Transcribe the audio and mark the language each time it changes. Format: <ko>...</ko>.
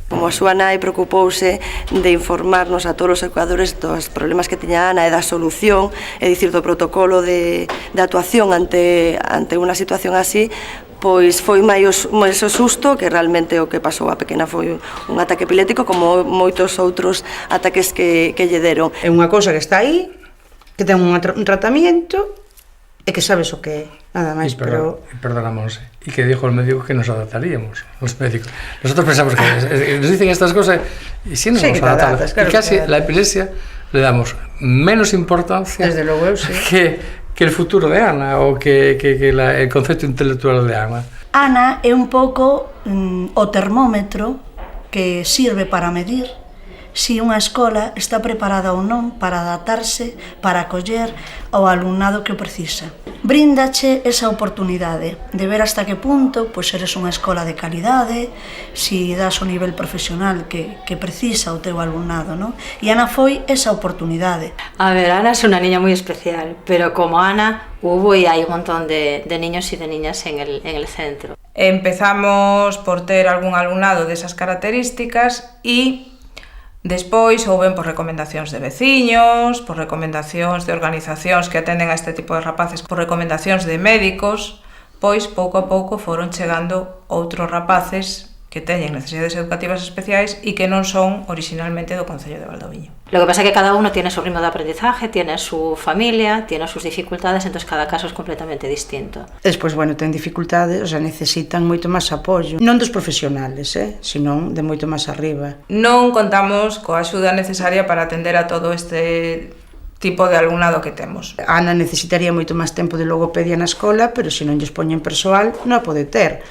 <gl>Como a súa nai preocupouse de informarnos a todos os educadores dos problemas que tiña Ana e da solución, é dicir, do protocolo de actuación ante unha situación así, pois foi máis o susto que realmente o que pasou a pequena foi un ataque epiléptico como moitos outros ataques que lle deron. É unha cousa que está aí, que ten un tratamento e que sabes o que é, nada máis, pero...</gl> <es>Perdona, Monse, y que dijo el médico que nos adaptaríamos, los médicos. Nosotros pensamos que nos dicen estas cosas y sí nos vamos a adaptar. Claro, y casi la epilepsia le damos menos importancia, desde luego, sí, que el futuro de Ana o que el concepto intelectual de Ana.</es> <gl>Ana é un pouco o termómetro que sirve para medir si unha escola está preparada ou non para adaptarse, para acoller ao alumnado que o precisa. Bríndache esa oportunidade de ver hasta que punto pois eres unha escola de calidade, si das o nivel profesional que precisa o teu alumnado, non? E Ana foi esa oportunidade.</gl> <es>A ver, Ana es una niña muy especial, pero como Ana hubo y hay un montón de niños y de niñas en el centro.</es> <gl>Empezamos por ter algún alumnado desas características e despois houben por recomendacións de veciños, por recomendacións de organizacións que atenden a este tipo de rapaces, por recomendacións de médicos, pois pouco a pouco foron chegando outros rapaces que teñen necesidades educativas especiais e que non son originalmente do Concello de Valdoviño.</gl> <es>Lo que pasa es que cada uno tiene su ritmo de aprendizaje, tiene su familia, tiene sus dificultades, entonces cada caso es completamente distinto.</es> <gl>Despois, bueno, ten dificultades, o sea, necesitan moito máis apoio, non dos profesionales, senón de moito máis arriba. Non contamos coa axuda necesaria para atender a todo este tipo de alumnado que temos. Ana necesitaría moito máis tempo de logopedia na escola, pero se non lles poñen persoal, non a pode ter.</gl>